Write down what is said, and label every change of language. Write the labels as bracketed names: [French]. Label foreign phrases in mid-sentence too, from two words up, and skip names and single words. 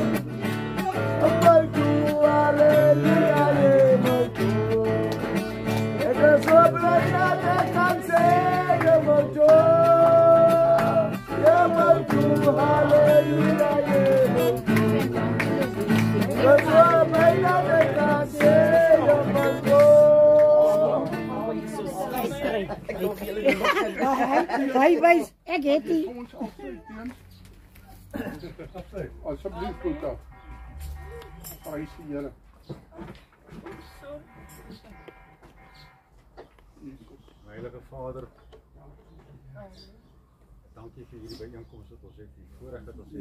[Dutch] Amai toe, halleluja, amai toe. Ik ben zo blij dat ik kan zeggen, amai toe. Amai toe, halleluja, amai toe. Ik ben zo blij dat ik kan zeggen, amai toe. [Afrikaans] Hy wys, ek het nie. Asseblief goed af. Prys die Here. Heilige Vader, dankie vir hierdie byeenkoms wat ons het, die voorreg dat ons het.